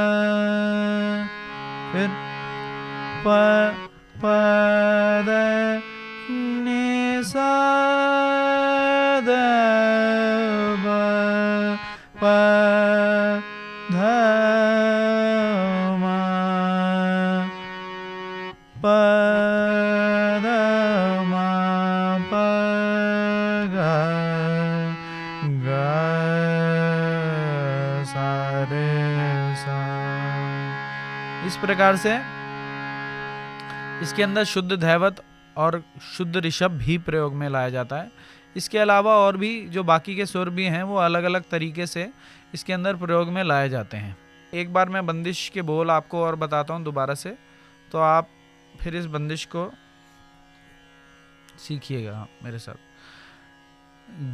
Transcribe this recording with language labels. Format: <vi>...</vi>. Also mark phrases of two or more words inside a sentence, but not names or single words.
<hi>फिर प पद नि सा द ब प ध म प द म प ग ग सा रे सा। इस प्रकार से इसके अंदर शुद्ध धैवत और शुद्ध ऋषभ भी प्रयोग में लाया जाता है। इसके अलावा और भी जो बाकी के सुर भी हैं वो अलग अलग तरीके से इसके अंदर प्रयोग में लाए जाते हैं। एक बार मैं बंदिश के बोल आपको और बताता हूँ दोबारा से, तो आप फिर इस बंदिश को सीखिएगा मेरे साथ।</hi>